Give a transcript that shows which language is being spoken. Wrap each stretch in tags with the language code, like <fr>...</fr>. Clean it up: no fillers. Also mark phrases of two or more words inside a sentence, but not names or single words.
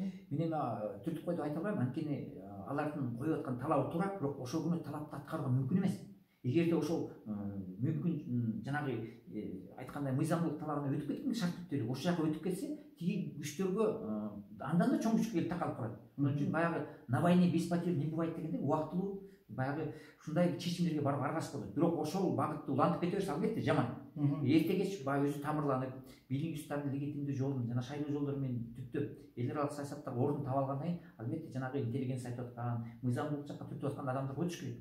<ky>Мен эми түртүп койду айта албайм, анткени алардын коюп аткан талабы туура, бирок ошол күнү талапты аткарууга мүмкүн эмес. Эгерде ошол мүмкүн жанагы айткандай мыйзамдуулук талабына өтүп кеткен шарт бүттөлүк ошол жака өтүп кетсе, тиги күчтөргө андан да чоң күчкө келип такалып калат. Ошон үчүн баягы</ky> <ru>на войне без потерь не бывает</ru> <ky>дегенде убактылуу баягы ушундай чечимдерге барып аргасып болот. Бирок ошол багытты улантып кете берсе албетте жаман. Эрте кеч баягы өзү тамырланып, бийлик устарын легитимдүү жолун жана шайлоо жолдору менен түптөп, эл аралык саясаттагы ордун таба алгандан кийин албетте жанагы интеллигенция айтып аткан, мыйзамдуулук жакка түртүп аткан адамдарга өтүш керек.</ky>